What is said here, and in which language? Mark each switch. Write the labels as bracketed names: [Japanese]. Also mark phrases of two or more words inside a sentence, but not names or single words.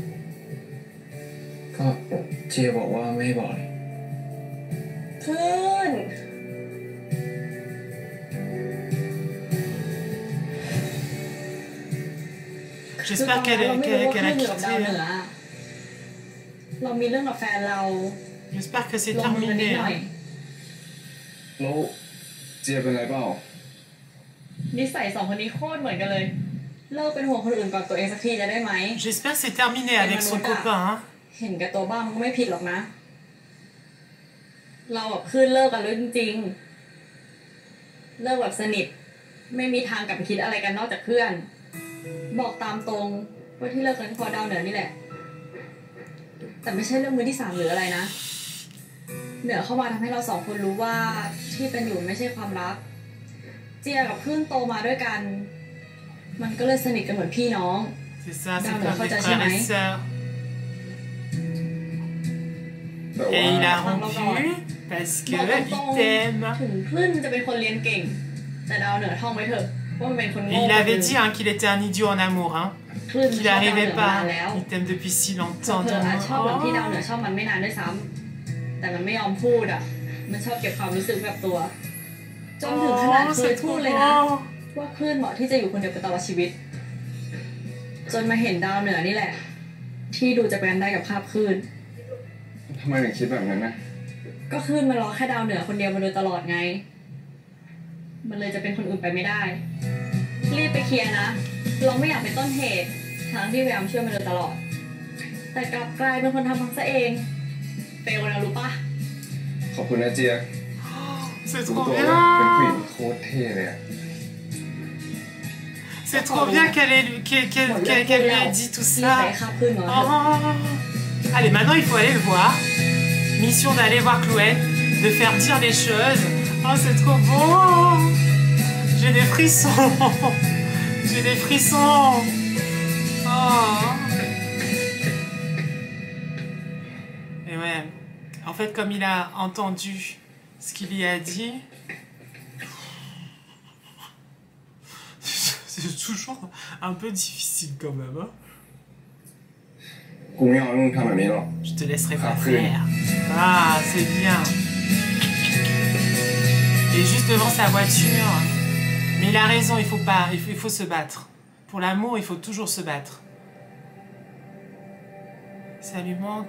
[Thai] ก็เจบอกว่าไม่ให้บอกเลย คืน [French] J'espère [Thai] เราไม่รู้ว่า [French] qu'elle [Thai] คื [French] a [Thai] นอยู่กับดาวเหนื [French] quitté. [Thai] อเรามีเรื่องกับแฟนเรา [French] J'espère que c'est [Thai] ลงมือนิด [French] terminé. [Thai] หน่อย [French] Hein. [Thai] แล้วเจเป็นไรเปล่า นิสัยสองคนนี้โคตรเหมือนกันเลย เลิกเป็นห่วงคนอื่นก่อนตัวเองสักทีจะได้ไหม [French] J'espère que c'est terminé avec son copain. Hein. [Thai] เห็นแก่ตัวบ้างมันก็ไม่ผิดหรอกนะ เราแบบคืนเลิกกันเลยจริงๆ เลิกแบบสนิท ไม่มีทางกลับไปคิดอะไรกันนอกจากเพื่อน บอกตามตรงว่าที่เลิกกันเพราะดาวเหนือนี่แหละ แต่ไม่ใช่เรื่องมือที่สามหรืออะไรนะ เหนือเข้ามาทำให้เราสองคนรู้ว่าที่เป็นอยู่ไม่ใช่ความรัก จจียกับคลื่นโตมาด้วยกันมันก็เลยสนิทกันเหมือนพี่น้อง [French] C'est ça, c'est comme des frères et sœurs. [Thai] แต่ [French] Et [Thai] ว่า [French] il a rompu parce que [Thai] บอกตรง [French] il t'aime. [Thai] ๆถึงคลื่นจะเป็นคนเรียนเก่ง แต่ดาวเหนือท่องไว้เถอะว่ามันเป็นคนโง่ [French] Et il avait dit hein, qu'il était un idiot en amour, hein, [Thai] คลื่น [French] qu'il [Thai] ชอบดาวเหนื [French] n'arrivait [Thai] อมา [French] pas. [Thai] แล้ว [French] Il t'aime depuis si [Thai] เธ [French] longtemps. [Thai] ออาจชอบแบบที่ดาวเหนือ Oh. ชอบมันไม่นานด้วยซ้ำแต่มันไม่ยอมพูดอ่ะมันชอบเก็บความรู้สึกแบบตัวจนถึงขนาด Oh, เคย [French] c'est [Thai] พูด [French] trop [Thai] เลยนะ [French] beau. [Thai] ว่าคลื่นเหมาะที่จะอยู่คนเดียวไปตลอดชีวิต จนมาเห็นดาวเหนือนี่แหละ ที่ดูจะแบนได้กับภาพคลื่น ทำไมถึงคิดแบบนั้นนะ ก็คลื่นมันรอแค่ดาวเหนือคนเดียวมาโดยตลอดไง มันเลยจะเป็นคนอื่นไปไม่ได้ รีบไปเคลียร์นะ เราไม่อยากเป็นต้นเหตุทางที่พยายามช่วยมันโดยตลอด แต่กลับกลายเป็นคนทำพังซะเองเฟลนะรู้ปะ ขอบคุณนะเจีย [French] C'est [Thai] รู้ [French] trop [Thai] ตัวว่าเป็นผู้หญิ [French] bien. [Thai] งโคตรเท่เลยอะ [French] C'est trop bien qu'elle lui ait dit tout [Thai] รีบ [French] ça. [Thai] ไปคาบคลื่นมาเถอะ Oh. [French] Allez, maintenant il faut aller le voir. Mission d'aller voir Chloé, de faire dire les choses. Oh, c'est trop beau. J'ai des frissons. J'ai des frissons. Oh. Et ouais, en fait, comme il a entendu ce qu'il y a dit, c'est toujours un peu difficile quand même, hein. [Thai] กูไม่ยอมให้มึงทำแบบนี้หรอก [French] Je te laisserai pas Après. faire. Ah, c'est bien. Et juste devant sa voiture. Mais il a raison, il faut pas, il faut se battre. Pour l'amour, il faut toujours se battre. Ça lui manque.